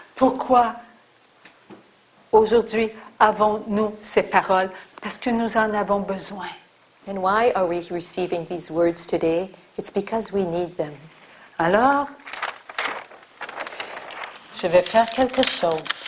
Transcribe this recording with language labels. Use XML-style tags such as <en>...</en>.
<fr>Pourquoi aujourd'hui avons-nous ces paroles? Parce que nous en avons besoin.</fr> <en>And why are we receiving these words today? It's because we need them.</en> <fr>Alors, je vais faire quelque chose.</fr>